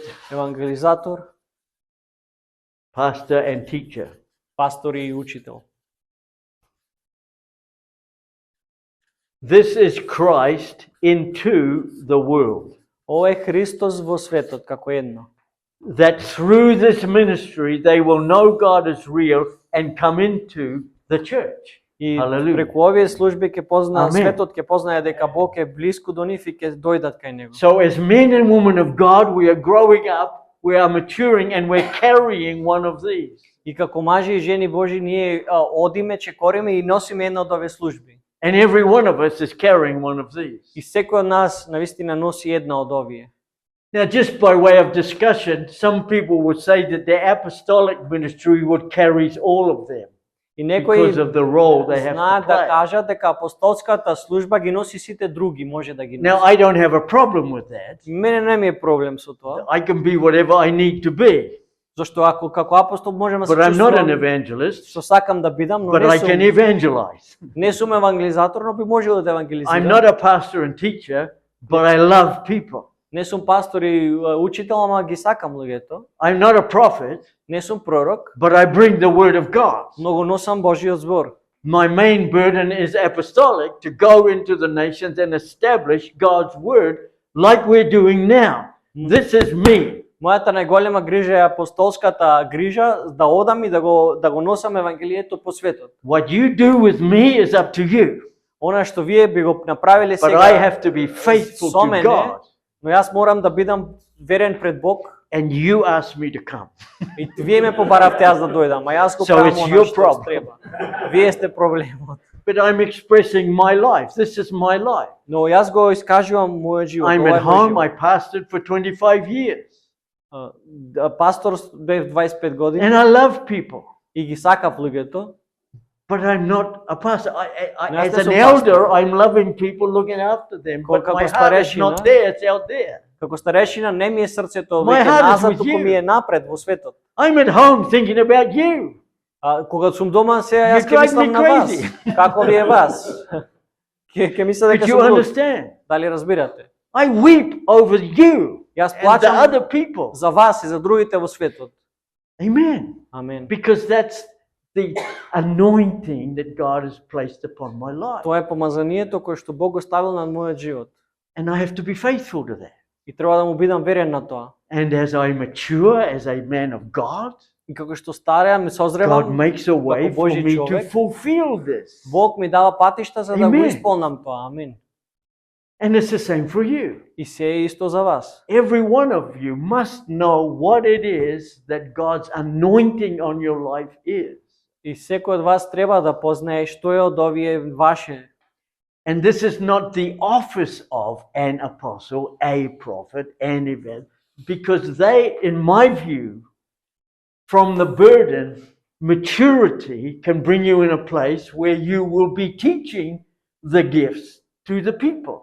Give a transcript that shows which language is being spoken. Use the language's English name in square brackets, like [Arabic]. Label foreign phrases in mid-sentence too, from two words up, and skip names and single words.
[Macedonian] евангелизатор, [English] pastor, and teacher. [Macedonian] пастор и учител. [English] This is Christ into the world. [Macedonian] Ова е Христос во светот како едно. [English] That through this ministry they will know God is real and come into the church. [Macedonian] И [English] Hallelujah. [Macedonian] преку овие служби ќе познаат Амен. светот, ќе познае дека Бог е блиску до нив и ќе дојдат кај него. [English] So as men and women of God, we are growing up, we are maturing, and we're carrying one of these. [Macedonian] И како мажи и жени Божи ние одиме, чекориме и носиме една од овие служби. [English] And every one of us is carrying one of these. [Macedonian] И секој од нас навистина носи една од овие. [English] Now, just by way of discussion, some people would say that the apostolic ministry would carries all of them [Macedonian] И некои [English] because of the role they have [Macedonian] знаат [English] to [Macedonian] да [English] play. [Macedonian] кажат дека апостолската служба ги носи сите други, може да ги носи. [English] Now, I don't have a problem with that. [Macedonian] Мене не ми е проблем со тоа, [English] I can be whatever I need to be, [Macedonian] зашто ако како апостол можам да се [English] but I'm not an [Macedonian] чувствувам [English] evangelist, [Macedonian] што сакам да бидам, но [English] but I can evangelize. [Macedonian] не сум евангелизатор, но би можел да [English] I'm [Macedonian] евангелизирам. [English] not a pastor and teacher, but I love people. [Macedonian] Не сум пастор и учител, ама ги сакам луѓето. [English] I'm not a prophet, [Macedonian] Не сум пророк, [English] but I bring the word of God. [Macedonian] но го носам Божиот збор. [English] My main burden is apostolic, to go into the nations and establish God's word like we're doing now. This is me. [Macedonian] Мојата најголема грижа е апостолската грижа да одам и да го носам евангелието по светот. [English] What you do with me is up to you, [Macedonian] Она што вие би го направиле [English] but I [Macedonian] сега [English] have to be faithful [Macedonian] со [English] to [Macedonian] мене, [English] God, [Macedonian] но јас морам да бидам верен пред Бог. [English] and you ask me to come. [Macedonian] И вие ме побаравте јас да дојдам, а јас го [English] So [Macedonian] правам [English] it's [Macedonian] она [English] your [Macedonian] што [English] problem. [Macedonian] треба. Вие сте проблемот. [English] But I'm expressing my life. This is my life. [Macedonian] Но јас го искажувам мојот живот. [English] I'm [Macedonian] ова [English] at [Macedonian] е мој [English] home. [Macedonian] живот. [English] I pastored for 25 years, [Macedonian] Пастор бев 25 години [English] and I love people. [Macedonian] и ги сакав луѓето, [English] But I'm not a pastor. No, As that's an a elder, I'm loving people, looking after them. But [Macedonian] Како [English] my heart is [Macedonian] старешина, [English] not there, it's out there. [Macedonian] како старешина не ми е срцето [English] My [Macedonian] веќе [English] heart is [Macedonian] назад, [English] with [Macedonian] туку [English] you. [Macedonian] ми е напред во светот. [English] I'm at home thinking about you. [Macedonian] Кога сум дома се јас [English] You [Macedonian] ќе [English] drive [Macedonian] мислам [English] me [Macedonian] на вас. [English] crazy. [Macedonian] Како ви е вас? Ќе мисля дека [English] But you [Macedonian] сум луд. [English] understand? [Macedonian] Дали разбирате? [English] I weep over you [Macedonian] Јас [English] and the [Macedonian] плачам [English] other people. [Macedonian] за вас и за другите во светот. [English] Amen. [Macedonian] Амен. [English] Because that's the anointing that God has placed upon my life. [Macedonian] Тоа е помазанието кое што Бог го ставил на мојот живот. [English] And I have to be faithful to that. [Macedonian] И треба да му бидам верен на тоа. [English] And as I mature as a man of God, [Macedonian] И како што стареам и [English] God [Macedonian] созревам, [English] makes a way [Macedonian] како [English] for [Macedonian] Божи [English] me to [Macedonian] човек, [English] fulfill this. [Macedonian] Бог ми дава патишта за да го [English] Amen. [Macedonian] исполнам тоа. Амин. [English] And it's the same for you. [Macedonian] И се е исто за вас. [English] Every one of you must know what it is that God's anointing on your life is. [Macedonian] И секој од вас треба да познае што е од овие ваше. [English] And this is not the office of an apostle, a prophet, an event, because they, in my view, from the burden, maturity can bring you in a place where you will be teaching the gifts to the people.